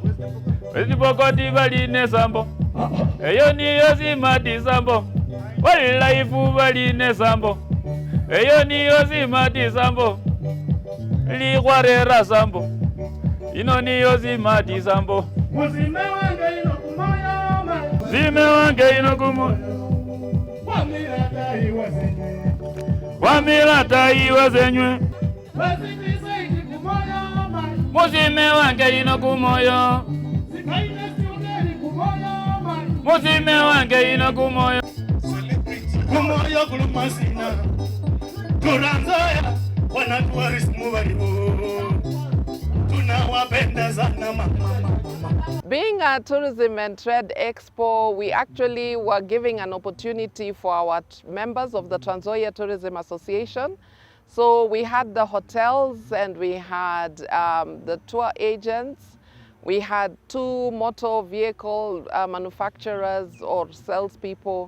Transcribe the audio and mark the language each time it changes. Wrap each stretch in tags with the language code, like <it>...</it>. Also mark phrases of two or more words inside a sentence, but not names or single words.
<luy>Wezibokoti bali ine zambo. Eyo niyo zimati zambo. Walilaifu bali ine zambo. Eyo niyo zimati zambo. Likware zambo. Ino niyo zimati zambo. Muzime wange ino kumoyo ma. Zime wange ino kumoyo. Wamilata iwazenywe. Wamilata iwazenywe. Wazitise iti kumoyo ma. Muzime wange ino kumoyo. Zikaine siungeri kumoyo ma. Muzime wange ino kumoyo. Kumoyo kulumasina.</luy> <sw>Trans Nzoia wana tourism waliwo. Tunawapenda sana mama.</sw> <en>Being a tourism and trade expo, we actually were giving an opportunity for our members of the Trans Nzoia Tourism Association. So we had the hotels and we had the tour agents. We had 2 motor vehicle manufacturers or salespeople.</en>